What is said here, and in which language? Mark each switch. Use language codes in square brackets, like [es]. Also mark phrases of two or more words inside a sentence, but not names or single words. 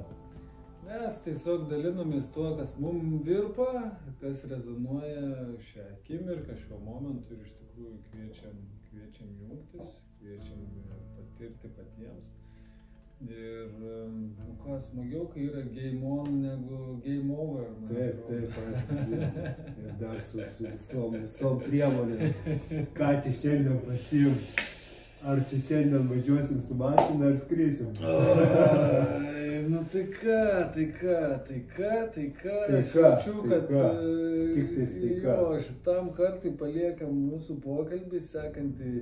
[lt] Mes tiesiog dalinomės tuo, kas mums virpa, kas rezonuoja šią akimirką, šiuo momentu ir iš tikrųjų kviečiam jungtis, kviečiam patirti patiems. Ir, nu ką, smagiau, kai yra [en] game on [lt] negu [en] game over. [lt] Taip, aišku, ir dar su visom priemonėm. Ką čia šiandien pasiim? Ar čia šiandien važiuosim su mašina ar skrisim? Nu tai ką, aš jaučiu, kad jo, šitam kartui paliekam mūsų pokalbį, sekantį.